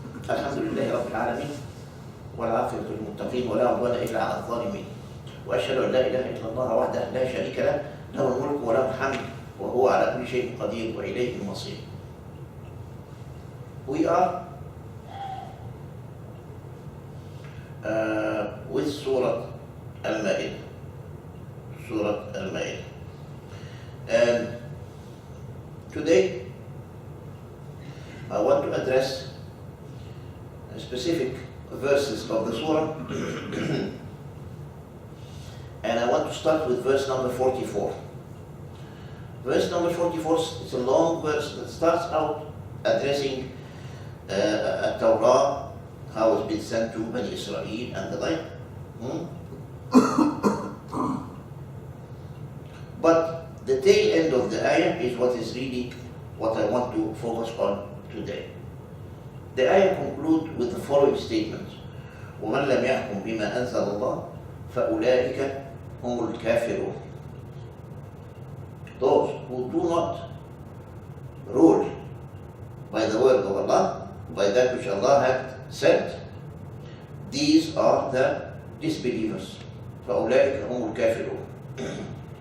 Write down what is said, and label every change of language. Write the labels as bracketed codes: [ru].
[ar] الحمد لله رب العالمين والعاقبة للمتقين ولا عدوان إلا على الظالمين وأشهد أن لا إله إلا الله وحده لا شريك له له الملك وله الحمد وهو على كل شيء قدير وإليه المصير. [en] We are with Surat Al-Maeda. Surat Al-Maeda. And today I want to address specific verses of the surah and I want to start with verse number 44. Verse number 44 is a long verse that starts out addressing Torah, how it's been sent to Bani Israel and the like. But the tail end of the ayah is what is really what I want to focus on today. The ayah concludes with the following statements: [ar] وَمَنْ لَمْ يَحْكُمْ بِمَا أَنزَلَ اللَّهُ فَأُولَٰئِكَ هُمُ الْكَافِرُونَ. [en] Those who do not rule by the word of Allah, by that which Allah had sent, these are the disbelievers. [ar] فَأُولَٰئِكَ هُمُ الْكَافِرُونَ.